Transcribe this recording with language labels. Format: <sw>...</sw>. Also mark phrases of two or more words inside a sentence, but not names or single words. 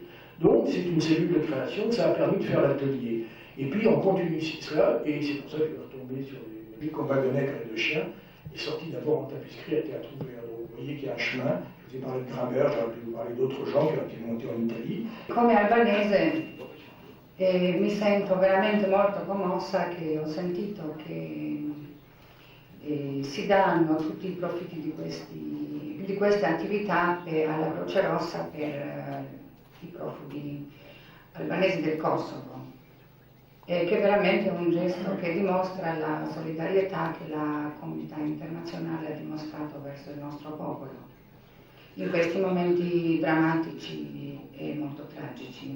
<fr>Donc, c'est une cellule de création, ça a permis de faire l'atelier. Et puis, on continue cela, et c'est pour ça que je vais retomber sur les combats de nègres et de chiens, est sorti d'abord en tapisserie à Théâtre Ouvert. Donc, vous voyez qu'il y a un chemin. Je vous ai parlé de Grammer, j'aurais pu vous parler d'autres gens qui ont été montés en Italie.</fr> <it>Come albanese mi sento veramente molto commossa che ho sentito che si danno tutti i profitti di queste attività alla Croce Rossa per i profughi albanesi del Kosovo, che è veramente un gesto che dimostra la solidarietà che la comunità internazionale ha dimostrato verso il nostro popolo in questi momenti drammatici e molto tragici.</it>